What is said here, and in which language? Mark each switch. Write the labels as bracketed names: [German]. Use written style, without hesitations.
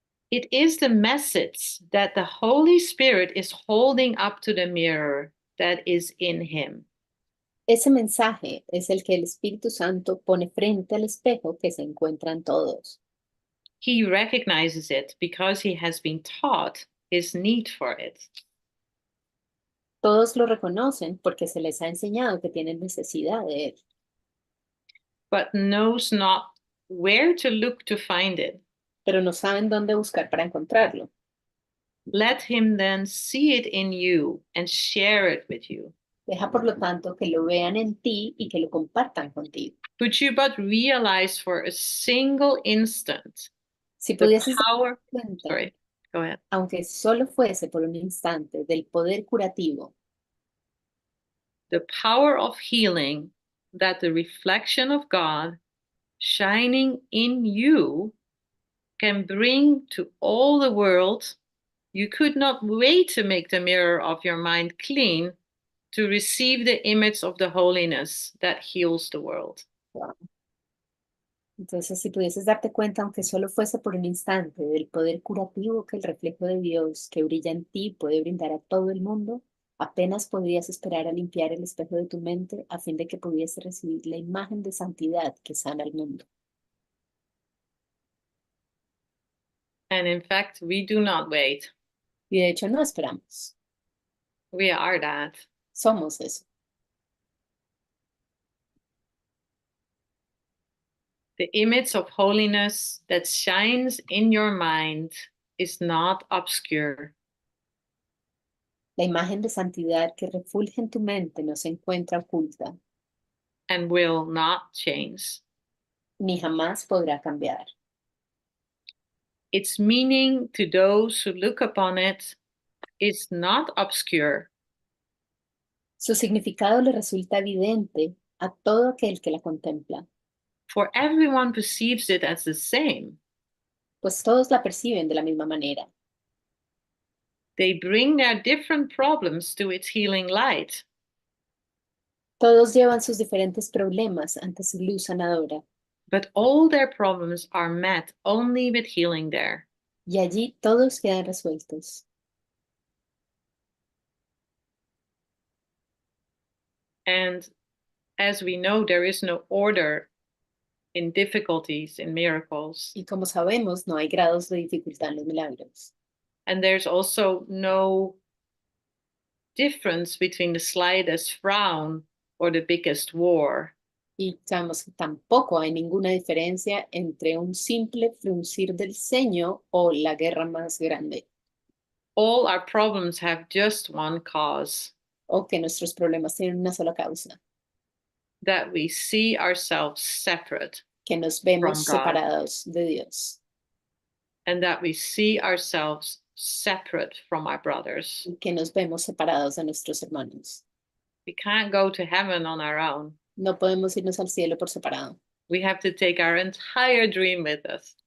[English] It is the message that the Holy Spirit is holding up to the mirror that is in him. [Spanish] Ese mensaje es el que el Espíritu Santo pone frente al espejo que se encuentran todos. [English] He recognizes it because he has been taught his need for it. [Spanish] Todos lo reconocen porque se les ha enseñado que tienen necesidad de él, [English] But knows not where to look to find it. [Spanish] pero no saben dónde buscar para encontrarlo. [English] Let him then see it in you and share it with you. [Spanish] Deja por lo tanto que lo vean en ti y que lo compartan contigo. [English] Could you but realize for a single instant [Spanish] Si [English] the [Spanish] pudieses [English] power, [Spanish] darte cuenta, [English] sorry, go ahead, [Spanish] aunque solo fuese por un instante, del poder curativo, [English] the power of healing that the reflection of God shining in you can bring to all the world, you could not wait to make the mirror of your mind clean to receive the image of the holiness that heals the world. [Spanish] entonces si pudieses darte cuenta, aunque solo fuese por un instante, del poder curativo que el reflejo de Dios que brilla en ti puede brindar a todo el mundo, apenas podrías esperar a limpiar el espejo de tu mente a fin de que pudiese recibir la imagen de santidad que sana al mundo. [English] And in fact, we do not wait. [Spanish] Y de hecho no esperamos, [English] We are that. [Spanish] somos eso. [English] The image of holiness that shines in your mind is not obscure. [Spanish] La imagen de santidad que refulge en tu mente no se encuentra oculta, [English] And will not change. [Spanish] ni jamás podrá cambiar. [English] Its meaning to those who look upon it is not obscure, [Spanish] Su significado le resulta evidente a todo aquel que la contempla, [English] for everyone perceives it as the same. [Spanish] pues todos la perciben de la misma manera. [English] They bring their different problems to its healing light, [Spanish] Todos llevan sus diferentes problemas ante su luz sanadora, [English] but all their problems are met only with healing there. [Spanish] y allí todos quedan resueltos. [English] And as we know, there is no order in difficulties, in miracles. [Spanish] Y como sabemos, no hay grados de dificultad en los milagros. [English] And there's also no difference between the slightest frown or the biggest war. [Spanish] Y sabemos que tampoco hay ninguna diferencia entre un simple fruncir del ceño o la guerra más grande, [English] All our problems have just one cause, [Spanish] o que nuestros problemas tienen una sola causa, [English] that we see ourselves separate [Spanish] que nos vemos [English] From God. [Spanish] separados de Dios, [English] and that we see ourselves separate from our brothers. [Spanish] y que nos vemos separados de nuestros hermanos. [English] We can't go to heaven on our own. [Spanish] No podemos irnos al cielo por separado. [English] We have to take our entire dream with us.